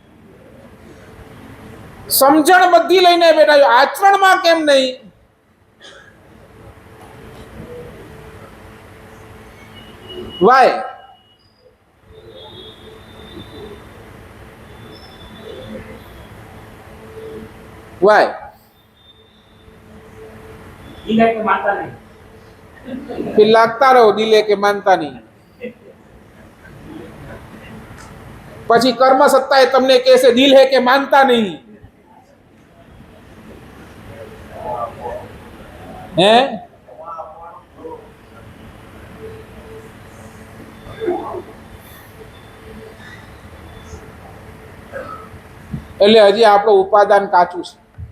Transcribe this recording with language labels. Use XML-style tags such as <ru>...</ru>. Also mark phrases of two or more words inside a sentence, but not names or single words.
<gu>સમજણ બધી લઈને બેઠા, આચરણમાં કેમ નહીં?</gu> <hi>વાય વાય फिर लागता रहो दिले के मानता नहीं.</hi> <gu>પછી કર્મ સત્તા એ તમને કહેશે</gu> <hi>दिल है कि मानता नहीं.</hi> <gu>હે એટલે હજી આપણું ઉપાદાન કાચું છે.</gu>